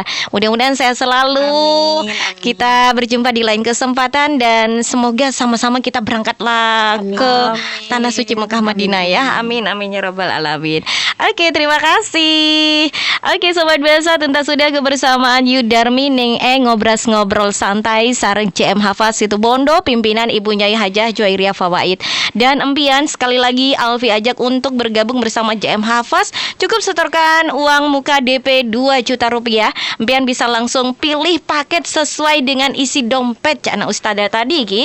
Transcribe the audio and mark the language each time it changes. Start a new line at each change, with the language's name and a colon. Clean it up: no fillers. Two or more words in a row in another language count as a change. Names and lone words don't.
Indonesian: Mudah-mudahan sehat selalu.
Arabic: آمين، آمين. Kita berjumpa di lain kesempatan dan semoga sama-sama kita berangkatlah ke tanah suci Mekah Madinah ya. آمين آمين يا رب العالمين.
Indonesian: Oke, terima kasih. Oke Sobat Basa, tuntas sudah kebersamaan Yudarmi Ning ngobras-ngobrol santai sareng JM Hafaz Situbondo, pimpinan Ibu Nyai Hajah Juwairiyah Fawaid. Dan empian sekali lagi Alfi ajak untuk bergabung bersama JM Hafaz. Cukup setorkan uang muka DP 2 juta rupiah. Empian bisa langsung pilih paket sesuai dengan isi dompet Cak Ustazah tadi Ki.